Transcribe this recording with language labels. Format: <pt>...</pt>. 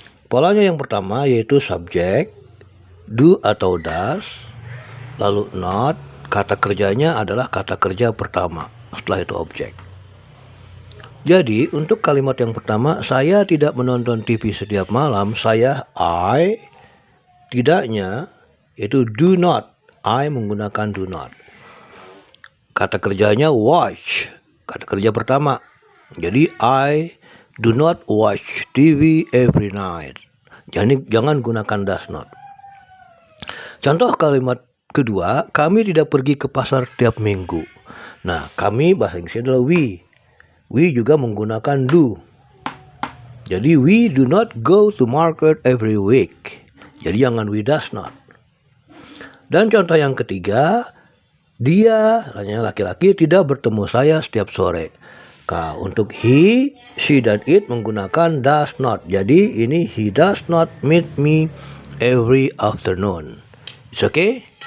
<id>Polanya yang pertama yaitu subjek, do atau does, lalu not, kata kerjanya adalah kata kerja pertama, setelah itu objek. Jadi untuk kalimat yang pertama, saya tidak menonton TV setiap malam, I, tidaknya itu do not, I menggunakan do not. Kata kerjanya watch, kata kerja pertama.</id> <en>Jadi I do not watch TV every night.</en> <id>Jangan gunakan does not. Contoh kalimat kedua, kami tidak pergi ke pasar tiap minggu. Nah, kami bahasa Inggrisnya adalah we. We juga menggunakan do.</id> <en>Jadi we do not go to market every week.</en> <id>Jadi jangan we does not. Dan contoh yang ketiga, dia, laki-laki, tidak bertemu saya setiap sore. Untuk he, she, dan it menggunakan does not. Jadi ini</id> <en>he does not meet me every afternoon. It's okay?</en>